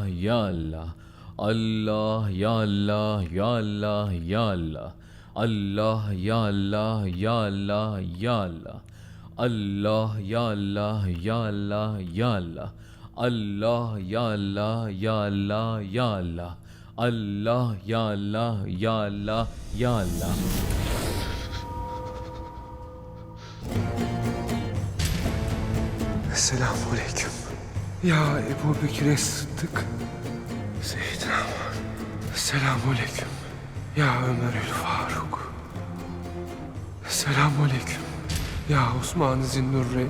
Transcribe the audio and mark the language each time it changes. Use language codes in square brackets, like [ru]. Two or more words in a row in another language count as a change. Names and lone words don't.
[ar] يا الله، الله يا الله يا الله يا الله، الله يا الله يا الله يا الله، الله يا الله يا الله يا الله، الله يا الله يا الله يا الله، الله يا الله يا الله يا الله. [tr] Esselamu Aleyküm. Ya Ebu Bekir Sıddık. Seyyidina Muhammed. Esselamu Aleyküm. Ya Ömer Faruk. Esselamu Aleyküm. Ya Osman Zinnurreyn.